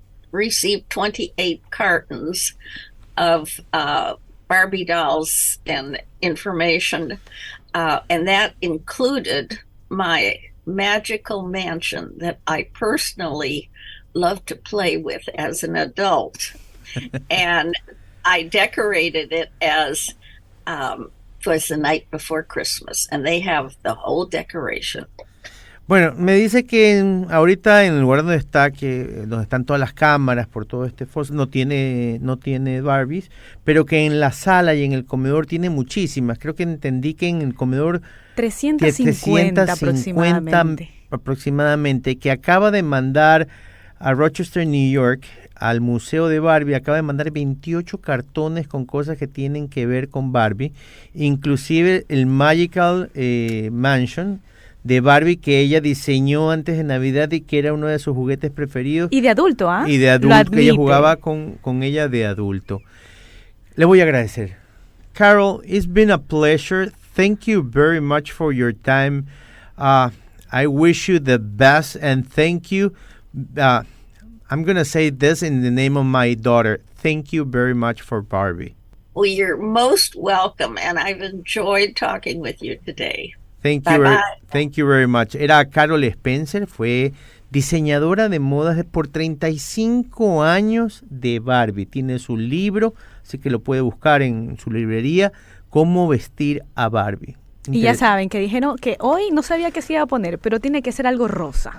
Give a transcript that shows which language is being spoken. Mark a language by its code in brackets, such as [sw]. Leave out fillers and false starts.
[en] received 28 cartons of Barbie dolls and information, and that included my magical mansion that I personally love to play with as an adult. And I decorated it as was the night before Christmas, and they have the whole decoration. [es] Bueno, me dice que ahorita en el lugar donde está, donde están todas las cámaras por todo este foso, no tiene Barbies, pero que en la sala y en el comedor tiene muchísimas. Creo que entendí que en el comedor 350 aproximadamente, que acaba de mandar a Rochester, New York, al Museo de Barbie, acaba de mandar 28 cartones con cosas que tienen que ver con Barbie, inclusive el Magical Mansion de Barbie que ella diseñó antes de Navidad y que era uno de sus juguetes preferidos. Y de adulto, ¿ah? Y de adulto, que ella jugaba con ella de adulto. Le voy a agradecer. [en] Carol, it's been a pleasure. Thank you very much for your time. I wish you the best, and thank you. I'm going to say this in the name of my daughter. Thank you very much for Barbie. Well, you're most welcome, and I've enjoyed talking with you today. Thank you very much. [es] Era Carol Spencer, fue diseñadora de modas por 35 años de Barbie. Tiene su libro, así que lo puede buscar en su librería, Cómo vestir a Barbie. Y ya saben que dijeron que hoy no sabía qué se iba a poner, pero tiene que ser algo rosa.